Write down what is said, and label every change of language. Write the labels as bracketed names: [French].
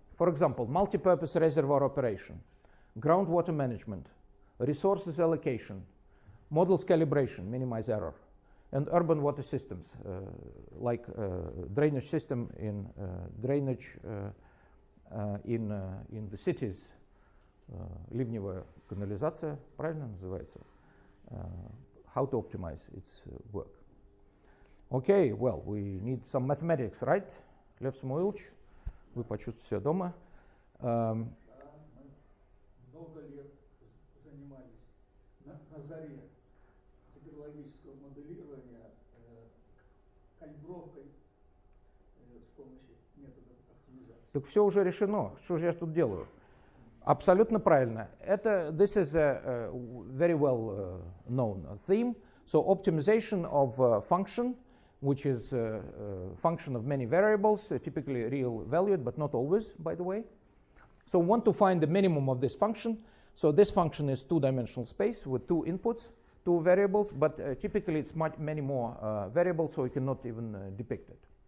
[English] For example, multi-purpose reservoir operation, groundwater management, resources allocation, models calibration, minimize error, and urban water systems, like drainage system in drainage in the cities. [Russian] Ливневая канализация, правильно называется? [English] How to optimize its work. Okay, well, we need some mathematics, right? [Russian] Лев Самуилович, вы почувствуете себя дома. Много лет занимались на заре гидрологического моделирования калибровкой с помощью методов оптимизации. Так все уже решено. Что же я тут делаю? Абсолютно правильно. [English] This is a very well known theme. So optimization of function, which is a function of many variables, typically real valued, but not always, by the way. So we want to find the minimum of this function. So this function is two-dimensional space with two inputs, two variables, but typically it's many more variables, so we cannot even depict it.